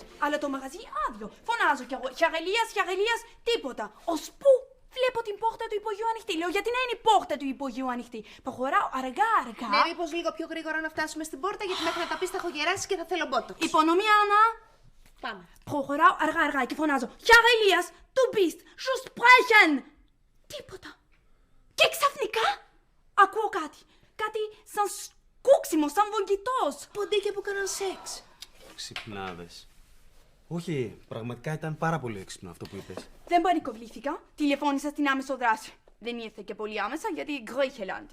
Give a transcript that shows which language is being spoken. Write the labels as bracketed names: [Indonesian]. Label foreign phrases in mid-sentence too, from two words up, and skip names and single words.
[Greek] Αλλά το μαγαζί άδειο. Φωνάζω κι εγώ. Χαριλίας, τίποτα. Ώσπου βλέπω την πόρτα του υπογείου ανοιχτή. Λέω γιατί να είναι η πόρτα του υπογείου ανοιχτή. Προχωράω αργά. Ναι, μήπως λίγο πιο γρήγορα να φτάσουμε στην πόρτα, γιατί μέχρι να τα πεις θα έχω γεράσει και θα θέλω μπότοξ. Υπονομία, Άννα. Πάμε. Προχωράω αργά και φωνάζω. Χαριλίας, [German] du bist zu sprechen. [Greek] Τίποτα. Και ξαφνικά ακούω κάτι. Κάτι σαν σκούξιμο, σαν βογγητός. Ποντίκια που κάναν σεξ. Ξυπνάδες. Όχι, πραγματικά ήταν πάρα πολύ έξυπνο αυτό που είπες. Δεν πανικοβλήθηκα. Τηλεφώνησα στην άμεσο δράση. Δεν ήρθε και πολύ άμεσα γιατί Γκρέχελαντ.